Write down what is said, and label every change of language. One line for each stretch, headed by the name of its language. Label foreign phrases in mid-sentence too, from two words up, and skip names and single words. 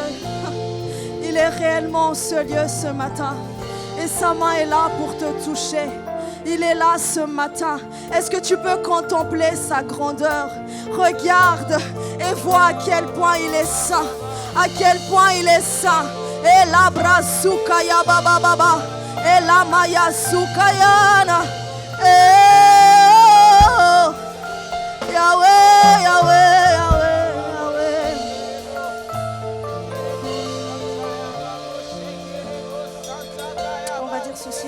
French: Il est réellement en ce lieu ce matin. Et sa main est là pour te toucher. Il est là ce matin. Est-ce que tu peux contempler sa grandeur? Regarde et vois à quel point il est saint. À quel point il est saint. Et la brasukaya baba baba. Et la maya sukayana. Oh, Yahweh, Yahweh, Yahweh, Yahweh. On va dire ceci.